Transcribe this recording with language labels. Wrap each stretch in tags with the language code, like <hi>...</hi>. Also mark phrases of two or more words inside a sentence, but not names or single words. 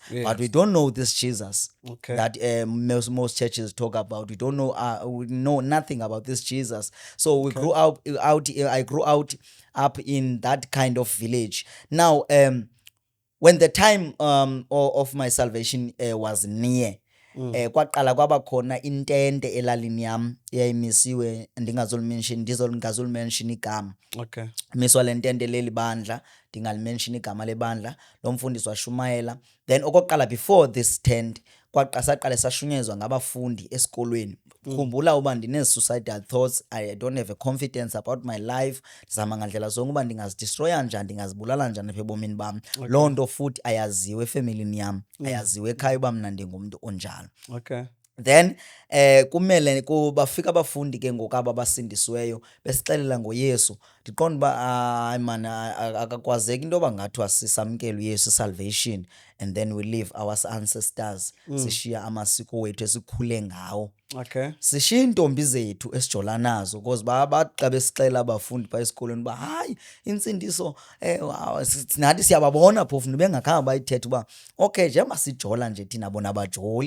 <en>But we don't know this Jesus that most churches talk about. We don't know we know nothing about this Jesus. So we grew up I grew up in that kind of village. Now when the time of my salvation was near,</en> <xh>kwaqala kwaba khona intente elalini yam eyayimisiwe, ndingazolimention igama. Miswa le ntente leli bandla, ndingalimention igama lebandla. Lo mfundisi washumayela. Then okokuqala</xh> <en>before this tent</en> <xh>saqale sashunyezwa ngabafundi esikolweni. Khumbula uba ndine-suicidal thoughts.</xh> <en>I don't have a confidence about my life.</en> <xh>Ndizama ngandlela zonke uba ndingazidestroya njani, ndingazibulala njani apha ebomini bam. Loo nto futhi ayaziwe efemelini yam, ayaziwe ekhaya uba mna ndingumntu onjalo. Then kumele bafika abafundi ke ngoku aba basindisiweyo besixelela ngoYesu. Ndiqonda uba hayi man akakwazeki into yoba ngathiwa sisamkele uYesu</xh> <en>salvation and then we leave our ancestors</en> <xh>sishiya amasiko wethu esikhule ngawo.</xh> <en>Okay.</en> <xh>Sishiya iintombi zethu esijola nazo because bathi xa besixelela abafundi phaa esikolweni uba hayi intsindiso nathi siyababona phofu bengakhange bayithethe uba okay njengoba sijola nje thina bona abajoli.</xh>